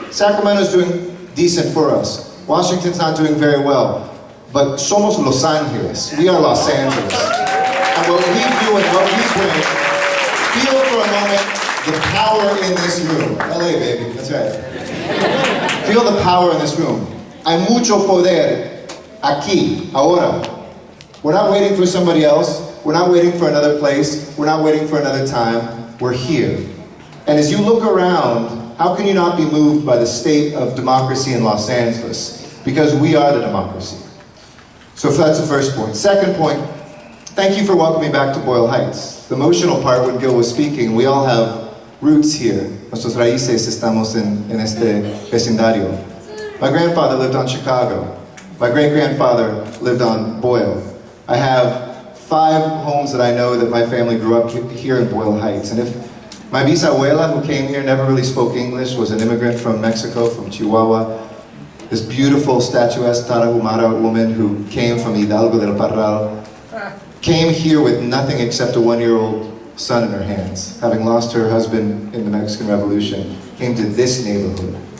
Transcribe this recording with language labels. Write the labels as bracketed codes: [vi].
[en] Sacramento's doing decent for us. Washington's not doing very well. But [es] somos Los Angeles, [en] we are Los Angeles. And what we do and what we bring, feel for a moment the power in this room. LA, baby, that's right. Feel the power in this room. [es] Hay mucho poder aquí, ahora. [en] We're not waiting for somebody else. We're not waiting for another place. We're not waiting for another time. We're here. And as you look around, how can you not be moved by the state of democracy in Los Angeles? Because we are the democracy. So that's the first point. Second point, thank you for welcoming me back to Boyle Heights. The emotional part when Gil was speaking, we all have roots here. [es] Nuestros raíces estamos en este vecindario. [en] My grandfather lived on Chicago. My great-grandfather lived on Boyle. I have 5 homes that I know that my family grew up here in Boyle Heights. And if my bisabuela, who came here, never really spoke English, was an immigrant from Mexico, from Chihuahua, this beautiful statuesque Tarahumara woman who came from Hidalgo del Parral, came here with nothing except a 1-year-old son in her hands, having lost her husband in the Mexican Revolution, came to this neighborhood.